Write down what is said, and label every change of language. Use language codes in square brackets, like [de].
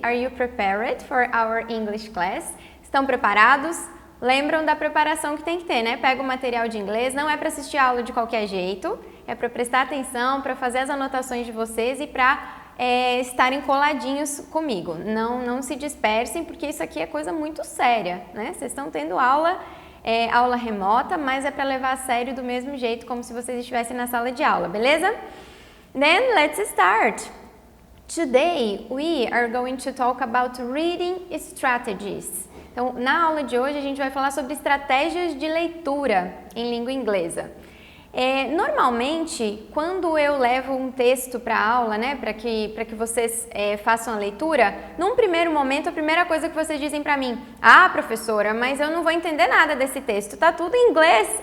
[en] Are you prepared for our English class? [pt] Estão preparados? Lembram da preparação que tem que ter, né? Pega o material de inglês, não é para assistir a aula de qualquer jeito, é para prestar atenção, para fazer as anotações de vocês e para estarem coladinhos comigo. Não se dispersem, porque isso aqui é coisa muito séria, né? Vocês estão tendo aula remota, mas é para levar a sério do mesmo jeito, como se vocês estivessem na sala de aula, beleza? [en] Then let's start. Today we are going to talk about reading strategies. [pt] Então, na aula de hoje a gente vai falar sobre estratégias de leitura em língua inglesa. Normalmente, quando eu levo um texto para a aula, né, para que vocês façam a leitura, num primeiro momento, a primeira coisa que vocês dizem para mim: ah, professora, mas eu não vou entender nada desse texto, tá tudo em inglês.